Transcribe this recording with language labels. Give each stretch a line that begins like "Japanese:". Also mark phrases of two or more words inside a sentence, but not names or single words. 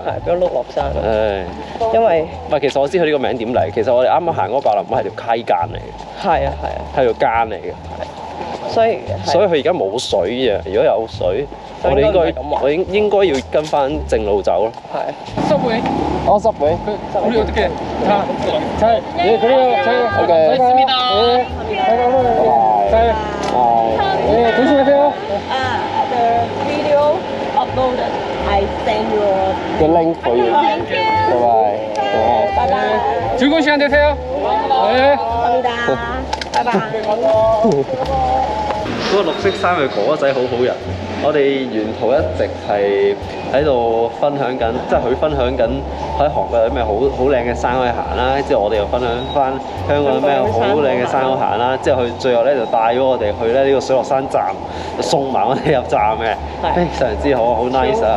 Cantonese: 係變咗碌落山。唉，因為唔係，其實我知佢呢個名點嚟。其實我哋啱啱行嗰個白林係條溪澗嚟嘅。係啊係啊。係條澗嚟嘅。所以佢而家冇水啊！如果有水，我哋應該要跟翻正路走咯。係。
Korean: 서브웨이. 서브웨이. 우리 어떻게 잘 네, 그래요. 잘 알겠습니다. 네. 잘. 네, 조심하세요.
English: The video uploaded. I send you the link for you. Thank you. Bye bye. bye bye.
Korean: 즐거운 시간 되세요. 네. 감사합니다.
English: bye bye.
Cantonese: 嗰個綠色衫嘅哥仔好好人，我哋沿途一直係喺度分享緊，即係佢分享緊喺韓國有咩好靚嘅山可以行啦，之後我哋又分享翻香港有咩好靚嘅山可以行啦，之後佢最後咧就帶咗我哋去咧呢個水落山站，送埋我哋入站嘅，非常之好，好 nice 啊！